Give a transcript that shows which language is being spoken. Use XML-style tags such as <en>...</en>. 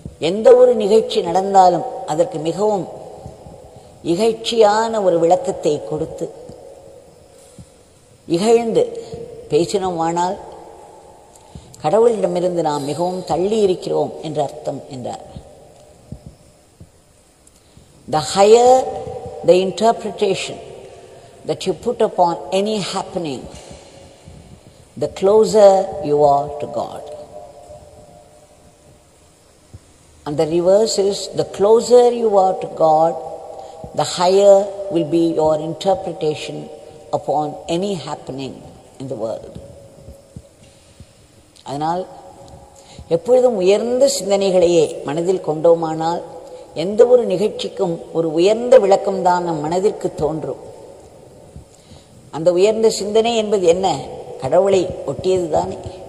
<ta>எந்த ஒரு நிகழ்ச்சி நடந்தாலும் அதற்கு மிகவும் இகழ்ச்சியான ஒரு விளக்கத்தை கொடுத்து இகழ்ந்து பேசினோமானால் கடவுளிடமிருந்து நாம் மிகவும் தள்ளி இருக்கிறோம் என்ற அர்த்தம் என்றார்.</ta> <en>The higher the interpretation that you put upon any happening, the closer you are to God. And the reverse is, the closer you are to God, the higher will be your interpretation upon any happening in the world.</en> <ta>அதனால் எப்பொழுதும் உயர்ந்த சிந்தனைகளையே மனதில் கொண்டோமானால் எந்த ஒரு நிகழ்ச்சிக்கும் ஒரு உயர்ந்த விளக்கம்தான் நம் மனதிற்கு தோன்றும். அந்த உயர்ந்த சிந்தனை என்பது என்ன? கடவுளை ஒட்டியது தானே.</ta>